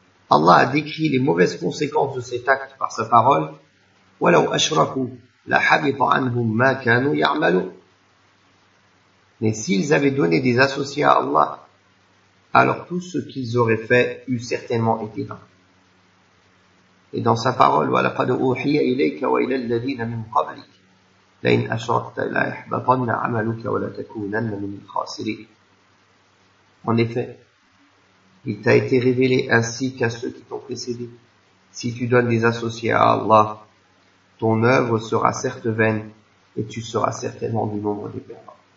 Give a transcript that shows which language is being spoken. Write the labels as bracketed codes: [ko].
[fr] Allah a décrit les mauvaises conséquences de cet acte par sa parole. [ar] وَلَوْ أَشْرَكُوا لَحَبِطَ عَنْهُمْ مَا كَانُوا يَعْمَلُونَ. [fr] Mais s'ils avaient donné des associés à Allah, alors tout ce qu'ils auraient fait eût certainement été vain. Et dans sa parole, [ar] وَلَقَدْ أُوحِيَ إِلَيْكَ وَإِلَى الَّذِينَ مِنْ قَبْلِكَ لَئِنْ أَشْرَكْتَ لَيَحْبَطَنَّ عَمَلُكَ وَلَتَكُونَنَّ مِنَ الْخَاسِرِينَ. [fr] En effet, il t'a été révélé ainsi qu'à ceux qui t'ont précédé. Si tu donnes des associés à Allah, ton œuvre sera certes vaine et tu seras certainement du nombre des perdants.